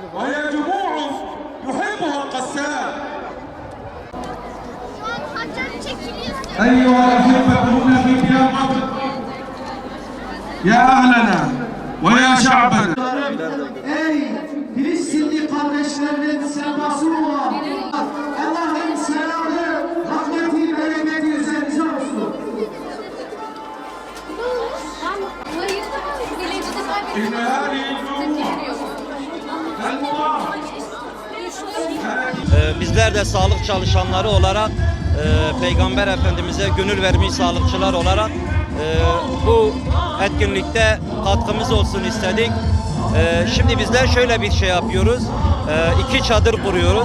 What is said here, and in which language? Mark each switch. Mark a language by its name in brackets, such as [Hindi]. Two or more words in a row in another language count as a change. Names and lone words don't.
[Arabic] وهي جموع يحبها القسام. أيها الأحبة هنا في بلاد مصر، يا أهلنا ويا شعبنا. [Turkish] Ey Filistinli kardeşlerinin sevdası olan Allah'ın selamı, rahmeti, bereketi üzerinize olsun. [Arabic] إن هذه الجموع المضاعفة [Turkish] Bizler de sağlık çalışanları olarak Peygamber Efendimiz'e gönül vermiş sağlıkçılar olarak bu etkinlikte katkımız olsun istedik. Şimdi bizler şöyle bir şey yapıyoruz. 2 çadır kuruyoruz.